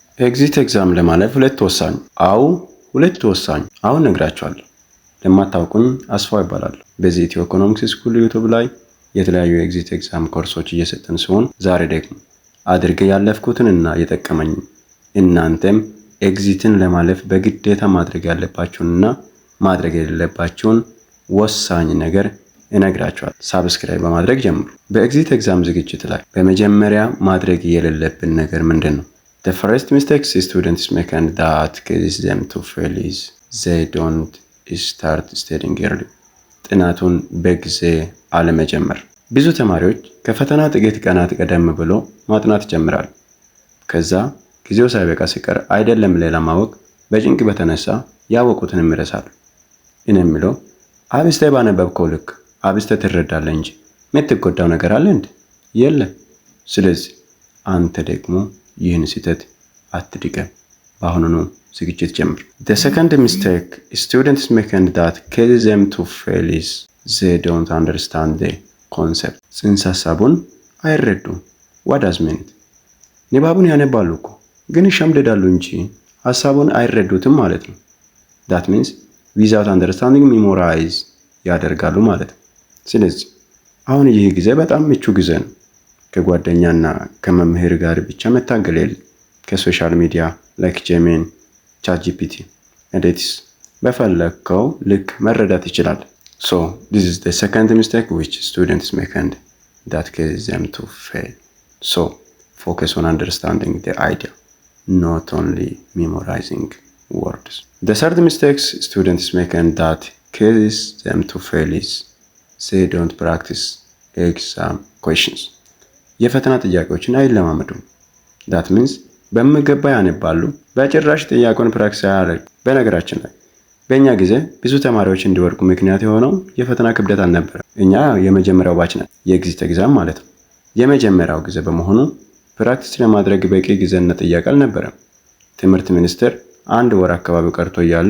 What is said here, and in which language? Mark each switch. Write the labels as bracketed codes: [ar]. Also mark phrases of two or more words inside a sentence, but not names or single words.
[en] exit exam [am] ለማለፍ ሁለት ወሳኝ አሁን ነግራችኋለሁ። ለማታውቁኝ አስፋው ይባላል። በዚህ ኢትዮ ኢኮኖሚክስ ስኩል ዩቲዩብ ላይ የተለያዩ [en] exit exam [am] ኮርሶች እየሰጠን ሲሆን ዛሬ ደግሞ አድርጌ ያለፍኩትንና የጠቀመኝ እናንተም ኤግዚትን ለማለፍ በግዴታ ማድረግ ያለባችሁንና ማድረግ የሌለባችሁን ወሳኝ ነገር እነግራችኋለሁ። ሳብስክራይብ በማድረግ ጀምሩ። [en] በexit exam [am] ዝግጅት ላይ በመጀመሪያ ማድረግ የሌለብን ነገር ምንድን ነው? [en] The first mistakes students make and that causes them to fail is they don't start studying early. [am] ጥናቱን በጊዜ አለመጀመር። ብዙ ተማሪዎች ከፈተና ጥቂት ቀናት ቀደም ብሎ ማጥናት ይጀምራሉ። ከዛ ጊዜው ሳይበቃ ሲቀር አይደለም ሌላ ማወቅ በጭንቅ በተነሳ ያወቁትንም ይረሳሉ። እኔ የምለው አብስተህ ባነበብከው ልክ አብስተህ ትረዳለህ እንጂ የምትጎዳው ነገር አለ እንዴ? የለም። ስለዚህ አንተ ደግሞ ይህን ስህተት አትድገም። በአሁኑኑ ዝግጅት ጀምር። [en] The second mistake students make and that causes them to fail is they don't understand the concept. [am] ጽንሰ ሀሳቡን አይረዱም። [en] What does mean? [am] ንባቡን ያነባሉ እኮ ግን ይሸምደዳሉ እንጂ ሀሳቡን አይረዱትም ማለት ነው። [en] That means without understanding memorize [am] ያደርጋሉ ማለት ነው። ስለዚህ አሁን ይህ ጊዜ በጣም ምቹ ጊዜ ነው። ከጓደኛና ከመምህር ጋር ብቻ መታገል የለም። ከሶሻል ሚዲያ ላይክ ጄሚን፣ ቻትጂፒቲ ኤዲትስ በፈለግከው ልክ መረዳት ይችላል። [en] So this is the second mistake which students make and that causes them to fail. So focus on understanding the idea, not only memorizing words. The third mistake students make and that causes them to fail is they don't practice exam questions. [am] የፈተና ጥያቄዎችን አይለማመዱም። [en] that means [am] በሚገባ ያነባሉ፣ በጭራሽ ጥያቄውን ፕራክቲስ አያደርጉም። በነገራችን ላይ በእኛ ጊዜ ብዙ ተማሪዎች እንዲወድቁ ምክንያት የሆነው የፈተና ክብደት አልነበረም። እኛ የመጀመሪያው ባች ነን፣ [en] የexit exam [am] ማለት ነው። የመጀመሪያው ጊዜ በመሆኑ ፕራክቲስ ለማድረግ በቂ ጊዜና ጥያቄ አልነበረም። ትምህርት ሚኒስቴር አንድ ወር አካባቢ ቀርቶ እያለ